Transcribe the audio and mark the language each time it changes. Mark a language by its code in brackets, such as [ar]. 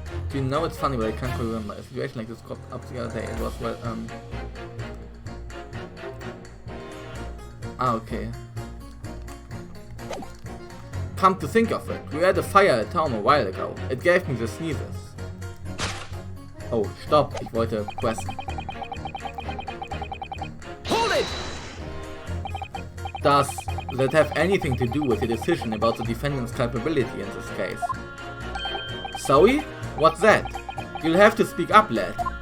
[en] Do you know it's funny, but I can't remember. A situation like this cropped up the other day. It was, well, okay. Come to think of it, we had a fire at town a while ago. It gave me the sneezes. [de] Oh, stopp, ich wollte pressen. [en] Hold it! Does that have anything to do with the decision about the defendant's culpability in this case? Sorry? What's that? You'll have to speak up, lad.